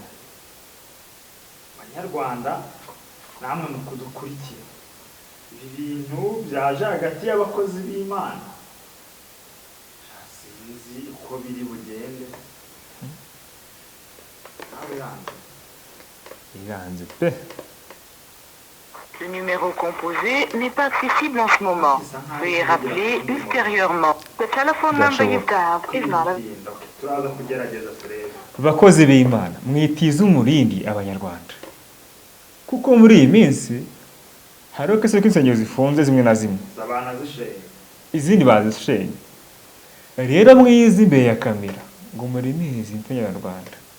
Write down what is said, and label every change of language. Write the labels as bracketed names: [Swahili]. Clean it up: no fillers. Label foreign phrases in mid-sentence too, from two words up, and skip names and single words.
[Kinyarwanda] Banyarwanda namwe mukudukurikira, ibi bintu byaje hagati y'abakozi b'Imana sinzi uko biri bugende. iranze pe. [French] Le numéro composé n'est pas accessible en ce moment. Veuillez rappeler ultérieurement. [English] The telephone number you've dialed is not available. [Kinyarwanda] turaza kugerageza turebe. Bakozi b'Imana mwitiza umurindi abanyarwanda, kuko muri iyi minsi hari kese k'insengero zifunze zimwe na zimwe, zabana zishenye, izindi bazishenye. Rero mwiza imbere ya kamera ngo murimize Abanyarwanda.